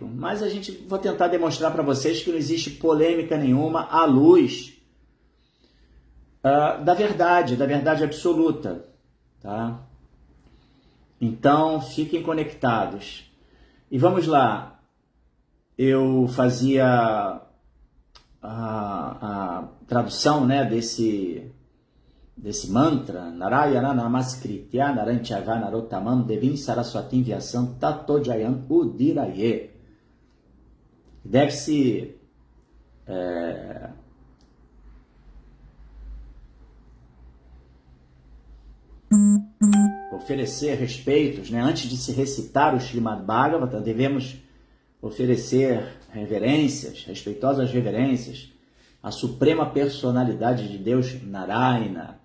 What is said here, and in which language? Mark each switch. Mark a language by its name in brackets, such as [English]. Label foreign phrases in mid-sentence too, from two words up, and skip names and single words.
[Portuguese] Mas vou tentar demonstrar para vocês que não existe polêmica nenhuma à luz da verdade absoluta. Tá? Então, fiquem conectados. E vamos lá, eu fazia a tradução, né, desse mantra, [Sanskrit] नारायणं नमस्कृत्य नरं चैव नरोत्तमम् देवीं सरस्वतीं व्यासं ततो जयम् उदीरयेत्. [Portuguese] Deve-se oferecer respeitos, né? Antes de se recitar o Srimad Bhagavatam, devemos oferecer reverências, respeitosas reverências à suprema personalidade de Deus, Narayana.